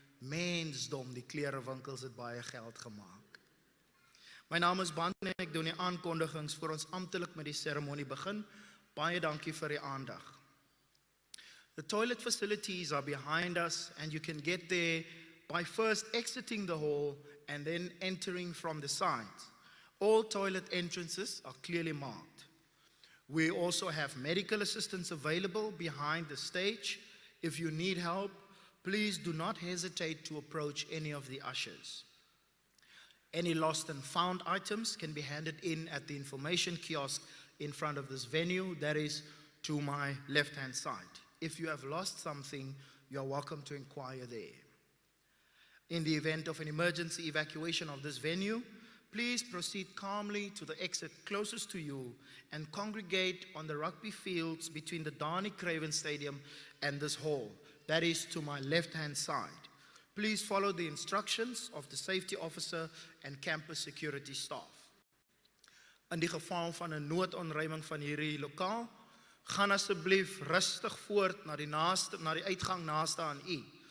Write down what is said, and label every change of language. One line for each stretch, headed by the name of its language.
Afrikaans: Mensdom, die klerewinkels het baie geld gemaak. My naam is Bantu en ek doen die aankondigings voor ons amptelik met die seremonie begin. Baie dankie vir die aandag.
English: The toilet facilities are behind us, and you can get there by first exiting the hall and then entering from the sides. All toilet entrances are clearly marked. We also have medical assistance available behind the stage. If you need help, please do not hesitate to approach any of the ushers. Any lost and found items can be handed in at the information kiosk in front of this venue, that is to my left-hand side. If you have lost something, you are welcome to inquire there. In the event of an emergency evacuation of this venue, please proceed calmly to the exit closest to you and congregate on the rugby fields between the Dani Craven Stadium and this hall, that is to my left-hand side. Please follow the instructions of the safety officer and campus security staff.
Afrikaans: In die geval van 'n noodontruiming van hierdie lokaal, gaan asseblief rustig voort na die uitgang naaste aan u.